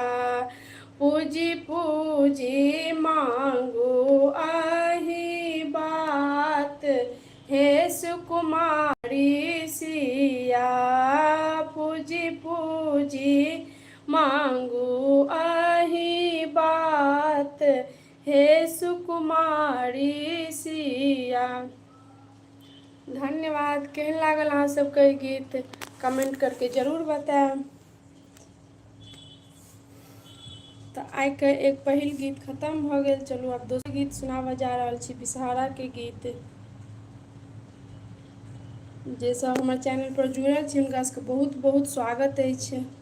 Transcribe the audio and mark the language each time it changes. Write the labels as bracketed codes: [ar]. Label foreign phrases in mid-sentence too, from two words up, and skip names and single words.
[mai] पूजी पूजी मांगू अहि बात हे सुकुमारी सिया। पूजी पूजी मांगू अहि बात हे सुकुमारी सिया। धन्यवाद। केहन लागल अहाँ सबके गीत कमेंट करके जरूर बताएब। तो आई के एक पहिल गीत खत्म भ गेल। चलू आब दोसर गीत सुनाबऽ जा रहल छी, विषहारा के गीत। जे सब हमर चैनल पर जुड़ल छी हुनका सबके बहुत बहुत स्वागत अछि।